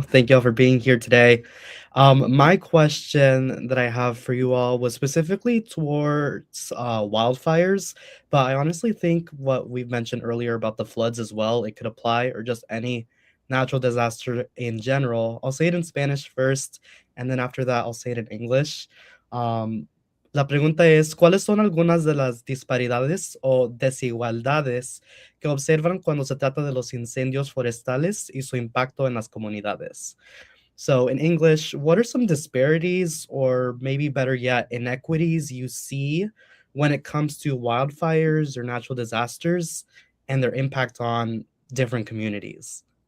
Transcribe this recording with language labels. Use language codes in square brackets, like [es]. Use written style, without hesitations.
[en] Thank you all for being here today. My question that I have for you all was specifically towards wildfires, but I honestly think what we've mentioned earlier about the floods as well, it could apply, or just any natural disaster in general. I'll say it in Spanish first, and then after that, I'll say it in English. [es] La pregunta es, ¿cuáles son algunas de las disparidades o desigualdades que observan cuando se trata de los incendios forestales y su impacto en las comunidades? [en] So in English, what are some disparities, or maybe better yet, inequities you see when it comes to wildfires or natural disasters and their impact on different communities?